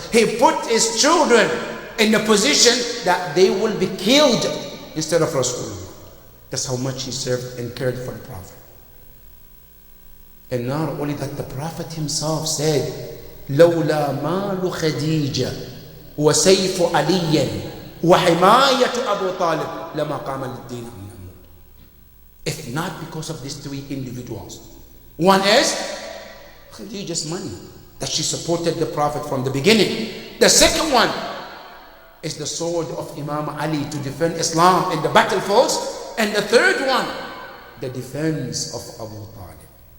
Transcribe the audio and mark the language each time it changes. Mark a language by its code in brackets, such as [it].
[en] He put his children in a position that they will be killed instead of Rasulullah. That's how much he served and cared for the Prophet. And not only that, the Prophet himself said, [ar] لولا مال خديجة وسيف علي وحماية أبو طالب لما قام للدين من الموت. [en] If not because of these three individuals. One is Khadija's money, that she supported the Prophet from the beginning. The second one is the sword of Imam Ali to defend Islam in the battlefields. And the third one, the defense of Abu Talib.